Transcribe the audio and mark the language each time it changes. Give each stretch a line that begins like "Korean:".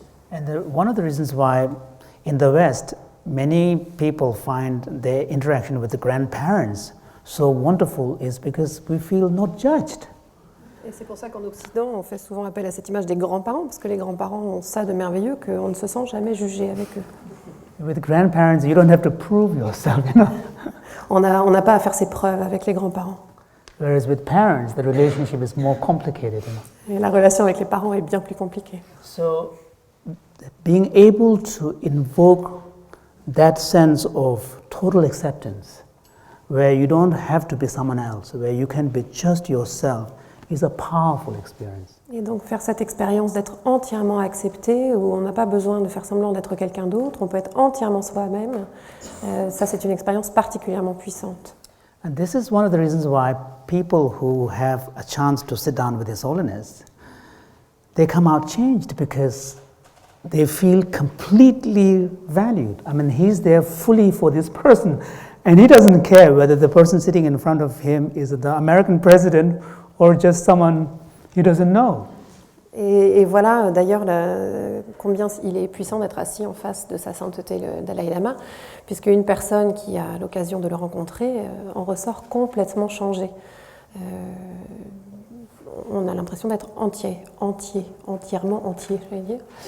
English: And one of the reasons why in the West many people find their interaction with the grandparents so wonderful is because we feel not judged.
French: Et c'est pour ça qu'en Occident, on fait souvent appel à cette image des grands-parents, parce que les grands-parents ont ça de merveilleux qu'on ne se sent jamais jugé avec eux.
English: With grandparents, you don't have to prove yourself, you know.
French: On n'a pas à faire ses preuves avec les grands-parents.
English: Whereas with parents, the relationship is more complicated, you know.
French: Et la relation avec les parents est bien plus compliquée.
English: So, being able to invoke that sense of total acceptance, where you don't have to be someone else, where you can be just yourself, is a powerful experience.
French: Et donc faire cette expérience d'être entièrement accepté, où on n'a pas besoin de faire semblant d'être quelqu'un d'autre, on peut être entièrement soi-même, ça c'est une expérience particulièrement puissante.
English: And this is one of the reasons why people who have a chance to sit down with His Holiness, they come out changed because they feel completely valued. I mean, He's there fully for this person, and He doesn't care whether the person sitting in front of Him is the American president or just someone he doesn't know.
French: Et voilà d'ailleurs combien il est puissant d'être assis en face de sa sainteté le Dalaï-Lama, puisque une personne qui a l'occasion de le rencontrer en ressort complètement changée. On a l'impression d'être entièrement entier, je vais dire.